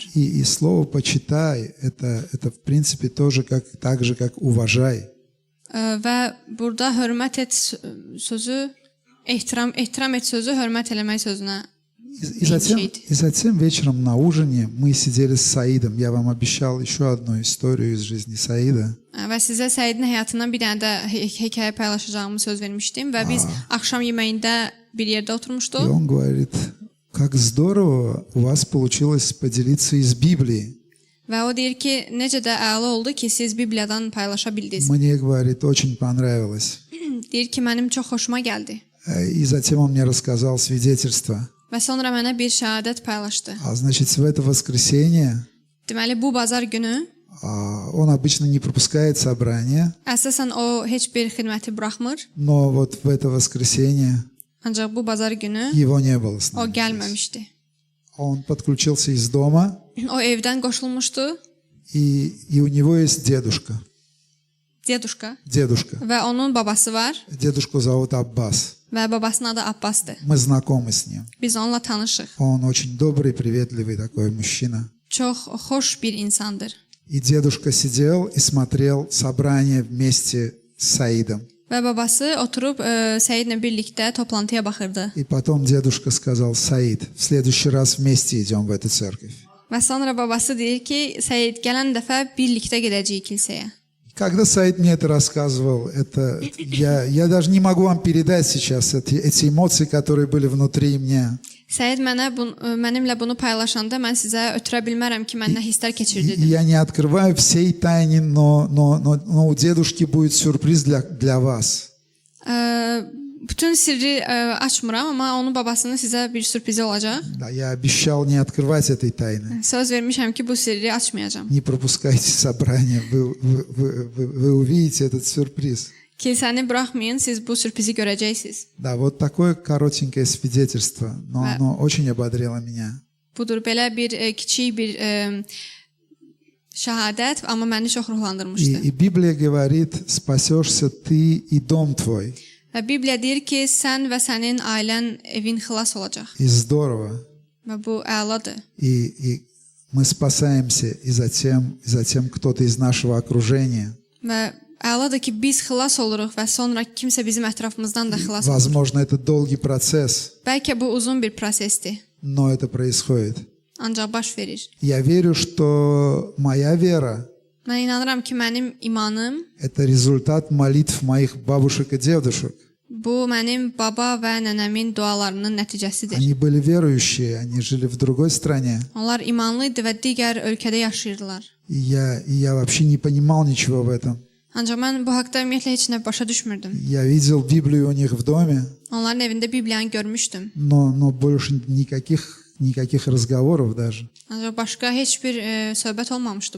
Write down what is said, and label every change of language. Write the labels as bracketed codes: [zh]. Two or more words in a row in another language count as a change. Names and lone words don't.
[ru] И слово «почитай» это в принципе тоже так же, как «уважай». [az] Və burada hörmət et sözü, ehtiram et sözü hörmət eləmək sözünə. [ru] И затем вечером на ужине мы сидели с Саидом. Я вам обещал еще одну историю из жизни Саида. [az] Və sizə Səidin həyatından bir dənə də hekayə paylaşacağımı söz vermişdim və biz axşam yeməyində bir yerdə oturmuşduq. [ru] И он говорит, как здорово у вас получилось поделиться из Библии. [az] Və o deyir ki, necə də əla oldu ki, siz Bibliyadan paylaşa bildiniz. [ru] Мне, говорит, очень понравилось. [az] Deyir ki, mənim çox xoşuma gəldi. [ru] И затем он мне рассказал свидетельство. [az] Və sonra mənə bir şəhadət paylaşdı. [ru] А значит, в это воскресенье [az] Deməli, bu bazar günü [ru] он обычно не пропускает собрания, [az] əsasən o heç bir xidməti buraxmır. [ru] но вот в это воскресенье [az] Ancaq bu bazar günü [ru] его не было с [az] o [ru] нами. [az] gəlməmişdi. [ru] Он подключился из дома, [az] O evdən qoşulmuşdu. [ru] и у него есть дедушка. Deduşka. Дедушка. [az] Və onun babası var [ru] Дедушку зовут Аббас. [az] və babasının adı Abbasdır. [ru] Мы знакомы с ним. [az] Biz onunla tanışıq. [ru] Он очень добрый, приветливый такой мужчина. [az] Çox xoş bir insandır. [ru] И дедушка сидел и смотрел собрание вместе с Саидом. [az] Və babası oturub Səidlə birlikdə toplantıya baxırdı. [ru] И потом дедушка сказал: Саид, в следующий раз вместе идем в эту церковь. [az] Və sonra babası deyir ki, Səid gələn dəfə birlikdə gedəcəyik kilsəyə. [ru] Когда Саид мне это рассказывал, я даже не могу вам передать сейчас эти эмоции, которые были внутри меня. [az] Səid mənimlə bunu paylaşanda mən sizə ötürə bilmərəm ki, mən nə hisslər keçirdim. [ru] Я не открываю всей тайны, но у дедушки будет сюрприз для вас. [az] Bütün sirri açmıram, amma onun babasının sizə bir sürprizi olacaq. [ru] Да, я обещал не открывать этой tayны. [az] Söz vermişəm ki, bu sirri açmayacağam. [ru] Не пропускайте собрание, вы увидите этот сюрприз. [az] Kilsəni buraxmayın, siz bu sürprizi görəcəksiniz. [ru] Да, вот такое коротенькое свидетельство, но оно очень ободрило меня. [az] Budur, belə bir kiçik bir şəhadət, amma məni çox ruhlandırmışdı. [ru] И Библия говорит: спасешься ты и дом твой. [az] Və Bibliya deyir ki, sən və sənin ailən, evin xilas olacaq. [ru] И здорово. [az] Və bu əladır. [ru] И мы спасаемся, и затем кто-то из нашего окружения. [az] Və əladır ki, biz xilas oluruq və sonra kimsə bizim ətrafımızdan da xilas olur. [ru] Возможно, это долгий процесс, [az] Bəlkə bu uzun bir prosesdir, [ru] но это происходит. [az] ancaq baş verir. [ru] Я верю, что моя вера – [az] Mən inanıram ki, mənim imanım [ru] это результат молитв моих бабушек и дедушек. [az] bu mənim baba və nənəmin dualarının nəticəsidir. [ru] Они были верующие, они жили в другой стране. [az] Onlar imanlı idi və digər ölkədə yaşayırdılar. [ru] И я вообще не понимал ничего в этом. [az] Ancaq mən bu haqqda ümumiyyətlə heç nə başa düşmürdüm. [ru] Я видел Библию у них в доме, [az] Onların evində Bibliyanı görmüşdüm. [ru] но больше никаких разговоров даже. [az] Ancaq başqa heç bir söhbət olmamışdı bu